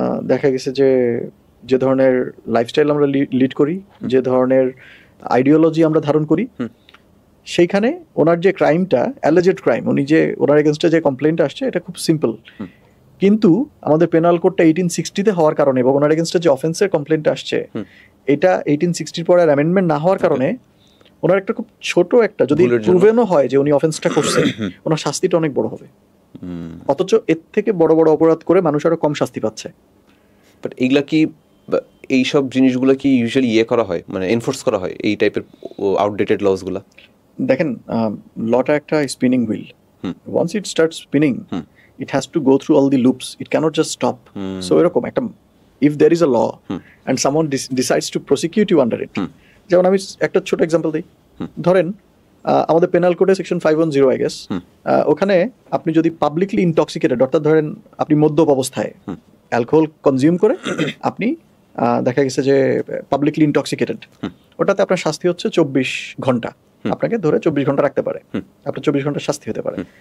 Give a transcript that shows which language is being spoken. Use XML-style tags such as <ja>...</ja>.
<bn>দেখা গেছে যে ধরনের লাইফস্টাইল আমরা লিড করি, যে ধরনের আইডিওলজি আমরা ধারণ করি, সেইখানে ওনার যে ক্রাইমটা, অ্যালিজেড ক্রাইম, উনি যে ওনার এগেনস্টে যে কমপ্লেনটা আসছে এটা খুব সিম্পল, কিন্তু আমাদের পেনাল কোডটা 1860-তে হওয়ার কারণে এবং ওনার এগেনস্টে যে অফেন্সের কমপ্লেনটা আসছে এটা 1860-র পর আর অ্যামেন্ডমেন্ট না হওয়ার কারণে ওনার একটা খুব ছোট একটা, যদি প্রুভেনও হয় যে উনি অফেন্সটা করছেন, ওনার শাস্তিটা অনেক বড় হবে। অথচ এর থেকে বড় বড় অপরাধ করে মানুষ আরো কম শাস্তি পাচ্ছে। বাট এইগুলা কি, এইসব জিনিসগুলো কি ইউজুয়ালি করা হয়, মানে এনফোর্স করা হয় এই টাইপের আউটডেটেড লসগুলা? দেখেন, লটা একটা</bn> <en>Spinning wheel, once it start spinning it has to go through all the loops, it cannot just stop.</en> <bn>So এরকম একটা,</bn> <en>if there is a law and someone decides to prosecute you under it,</en> <bn>যেমন আমি একটা ছোট example দিই, ধরেন আমাদের penal কোডে সেকশন 510 আই গেস, ওখানে আপনি যদি পাবলিকলি ইনটক্সিকেটেড, অর্থাৎ ধরেন আপনি মদ্যপ অবস্থায় অ্যালকোহল কনজিউম করে আপনি দেখা গেছে যে পাবলিকলি ইনটক্সিকেটেড, ওটাতে আপনার শাস্তি হচ্ছে 24 ঘন্টা, আপনাকে ধরে 24 ঘন্টা রাখতে পারে, আপনার 24 ঘন্টা শাস্তি হতে পারে।</bn>